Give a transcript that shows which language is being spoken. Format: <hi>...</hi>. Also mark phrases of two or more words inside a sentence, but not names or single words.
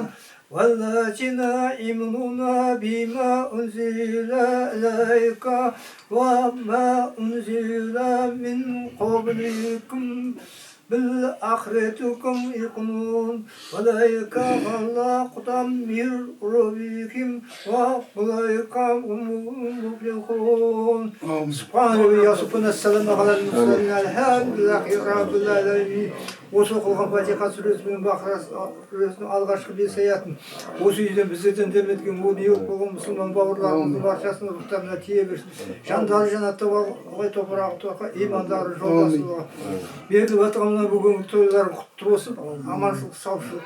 <ar>والذين يؤمنون بما أنزل إليك وما أنزل من قبلكم بالآخرة هم يوقنون أولئك على هدى من ربهم وأولئك هم المفلحون. سبحان الله سبحانه السلام على المرسلين الحمد لله رب العالمين.</ar> <kk>Осы оқылған Фатиха сүресі мен Бақара сүресінің алғашқы бес аятын осы үйден біздерден дәметкен ол еуіп болған мұсылман бауырларымыздың баршасының рухтарына тие берсін. Жандары жанатта болғай топырағы тоқа, имандары жолдасылығы. Беріліп атқанына бүгінгі тойлары құтты болсын, аманшылық, саушылық.</kk>